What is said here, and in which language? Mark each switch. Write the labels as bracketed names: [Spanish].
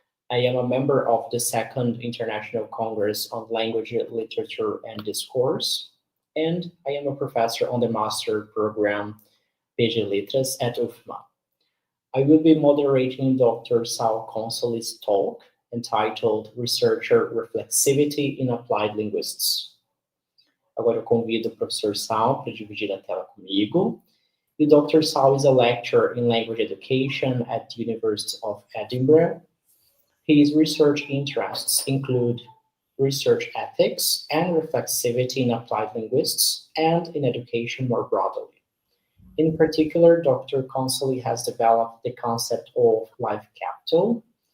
[English] I am a member of the Second International Congress on Language, Literature, and Discourse, and I am a professor on the master program PG Letras at UFMA. I will be moderating Dr. Sal Consoli's talk entitled Researcher Reflexivity in Applied Linguistics. [Portuguese] Agora eu convido o professor Sal para dividir a tela comigo. E Dr. [English] Sal is a lecturer in language education at the University of Edinburgh. His research interests include research ethics and reflexivity in applied linguistics and in education more broadly. In particular, Dr. Consoli has developed the concept of life capital.